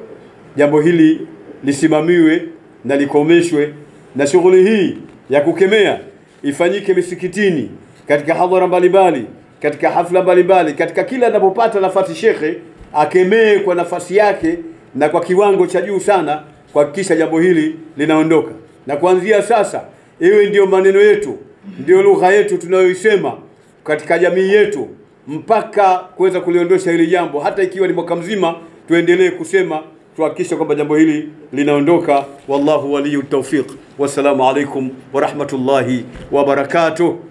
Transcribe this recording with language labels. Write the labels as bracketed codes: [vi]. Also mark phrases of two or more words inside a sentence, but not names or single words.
[sw] Jambo hili lisimamiwe na likomeshwe, na shughuli hii ya kukemea ifanyike misikitini, katika hadhara mbalimbali, katika hafla mbalimbali, katika kila anapopata nafasi shekhe akemee kwa nafasi yake na kwa kiwango cha juu sana, kuhakikisha jambo hili linaondoka. Na kuanzia sasa iwe ndio maneno yetu, ndio lugha yetu tunayoisema katika jamii yetu mpaka kuweza kuliondosha hili jambo. Hata ikiwa ni mwaka mzima tuendelee kusema tuhakikishe kwamba jambo hili linaondoka. [ar] والله ولي التوفيق. والسلام عليكم ورحمة الله وبركاته.